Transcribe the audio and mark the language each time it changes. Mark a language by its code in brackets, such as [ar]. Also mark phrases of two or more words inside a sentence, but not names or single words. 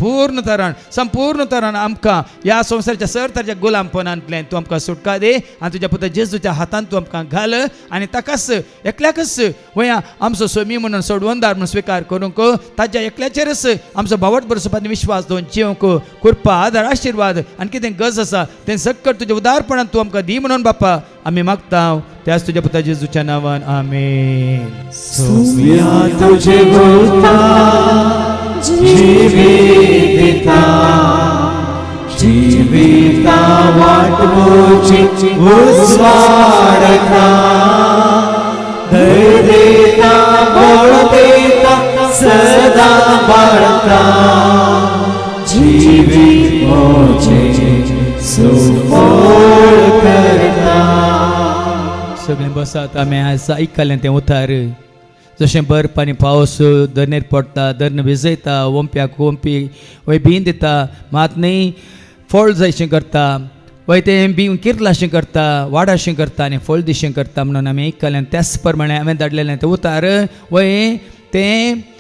[kok] संपूर्ण तरान आमकां ह्या संवसाराच्या सर तराच्या गुलामपणांतल्यान तूं आमकां सुटका दे आनी तुज्या पुता जेजूच्या हातांत तूं आमकां घाल आनी ताकाच एकल्याकच वया आमचो सोमी म्हणून सोडवणदार म्हणून स्वीकार करूंक ताज्या एकल्याचेरच आमचो भावट बरोसपानी विश्वास दवरून जियोंक कृपा आदार आशिर्वाद आनी कितें गरज आसा तें सकट तुज्या उदारपणान तूं आमकां दी म्हणून बापा आमी मागता त्याच तुज्या पुता जेजूच्या नांवान आमेन सोम्या तुझे बोलता जीवित दिता जीविता वाटमोची उस्वाडता धैर्य देता बळ देता सदा बाळता जीवित मोचे सुफळ करता सगळें बसात आमी आयज आयकलें तें उतार जशें बर्फ आनी पावस धरणेर पडटा धरण भिजयता ओंप्याक ओंपी वय भिन दिता मात न्ही फळ जायशें करता वय तें बी किरलाशें करता वाडाशें करता आनी फळ दिशें करता म्हणून आमी आयकलें त्याच प्रमाणे हांवें धाडलेलें तें उतार वय तें